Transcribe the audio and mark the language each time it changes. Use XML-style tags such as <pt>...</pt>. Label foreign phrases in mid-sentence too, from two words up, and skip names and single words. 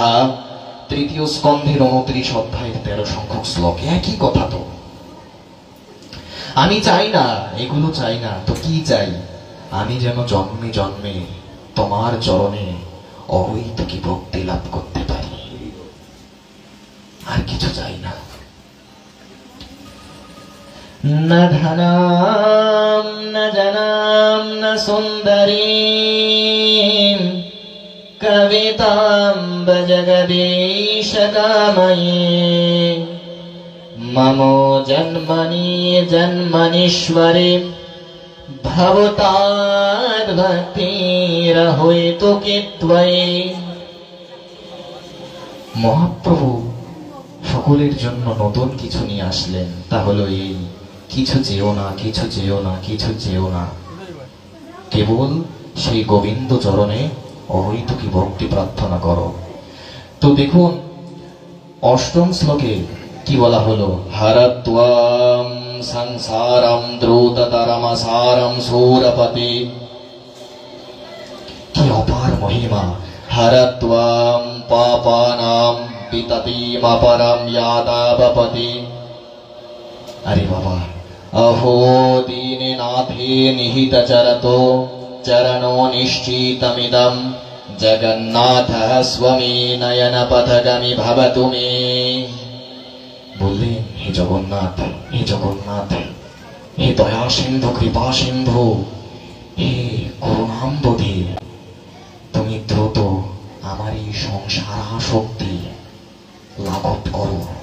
<bn>3য় স্কন্ধের 29 অধ্যায়ের 13 সংখ্যক শ্লোক। একই কথা তো। আমি চাই না, এগুলো চাই না, তো কি চাই? আমি যেন জন্মে জন্মে তোমার চরণে অহৈতুকী ভক্তি লাভ করতে পারি, আর কিছু চাই না।</bn> <sa>न धनां न जनां न सुन्दरीं कवितां जगदीश कामये ममो जन्मनि जन्मनीश्वरे भवताद्भक्तिरहोतु कित्वयि।</sa> <bn>মহাপ্রভু সকলের জন্য নতুন কিছু নিয়ে আসলেন, তা হলো এই, কিছু চেয়েও না, কিছু চেয়েও না, কিছু চেয়েও না, কেবল সেই গোবিন্দ চরণে অহৈতুকী ভক্তি প্রার্থনা করো। তো দেখুন অষ্টম শ্লোকে কি বলা হলো,</bn> <sa>হরত্বম সংসারম দ্রুততরমসারম সুরপতি।</sa> <bn>কি অপার মহিমা!</bn> <sa>হরত্বম পাপানাম বিততিমপরম यादावपति।</sa> <hi>अरे बाबा,</hi> <sa>अहो दीने नाथे निहित चरतो चरणो निश्चितमिदं जगन्नाथः स्वमी नयन पथगमि भवतु मे।</sa> <bn>বললেন, হে জগন্নাথ, হে জগন্নাথ, হে দয়া সিন্ধু কৃপা সিন্ধু, হে করুণাম্বধি, তুমি দ্রুত আমার এই সংসার আসক্তি লাঘব করো।</bn>